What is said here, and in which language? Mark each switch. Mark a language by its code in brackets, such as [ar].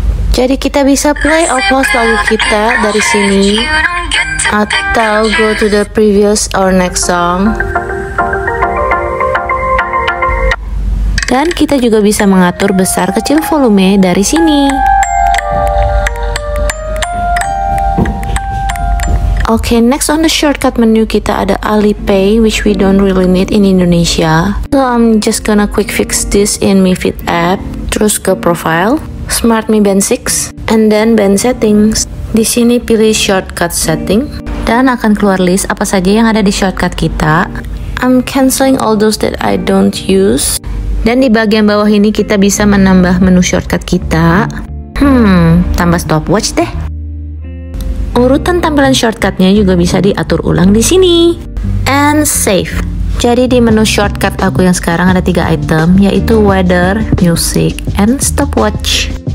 [id] Jadi kita bisa [en] play or pause [id] lagu kita dari sini, atau [en] go to the previous or next song. [id] Dan kita juga bisa mengatur besar kecil volume dari sini. [en] Oke, next on the shortcut menu [id] kita ada [en] Alipay, which we don't really need in Indonesia. So I'm just gonna quick fix this in Mi Fit app. [id] Terus ke [en] profile, Smart Mi Band 6, and then band settings. [id] Di sini pilih shortcut setting, dan akan keluar list apa saja yang ada di shortcut kita. [en] I'm canceling all those that I don't use. [id] Dan di bagian bawah ini kita bisa menambah menu shortcut kita. Tambah stopwatch deh. Urutan tampilan shortcutnya juga bisa diatur ulang di sini. [en] And save. [id] Jadi di menu shortcut aku yang sekarang ada 3 item, yaitu weather, music, and stopwatch.